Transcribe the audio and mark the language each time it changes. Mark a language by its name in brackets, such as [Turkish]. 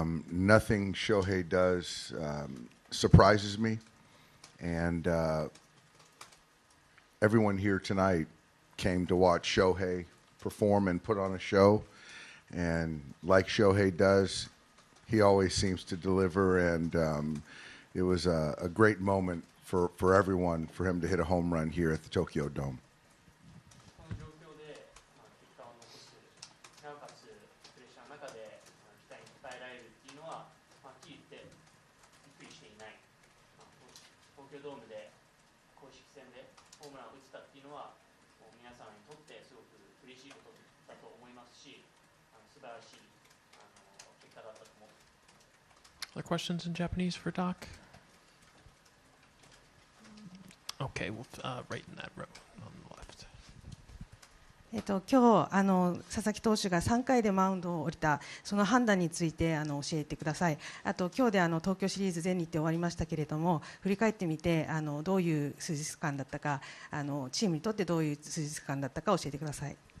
[English] Nothing Shohei does surprises me, and everyone here tonight came to watch Shohei perform and put on a show, and like Shohei does, he always seems to deliver, and it was a great moment for everyone for him to hit a home run here at the Tokyo Dome. [Japanese] この状況で結果を残す、なおかつプレッシャーの中で期待に応えられるっていうのは、はっきり言ってびっくりしていない。東京ドームで公式戦でホームランを打ったっていうのは、もう皆さんにとってすごく嬉しいことだと思いますし、素晴らしい結果だったと思う。 [English] Other questions in Japanese for Doc? Okay, well, right in that row on the left. [Japanese] 今日佐々木投手が3回でマウンドを降りたその判断について教えてください。あと今日で東京シリーズ全日程終わりましたけれども、振り返ってみてどういう数日間だったか、チームにとってどういう数日間だったか教えてください。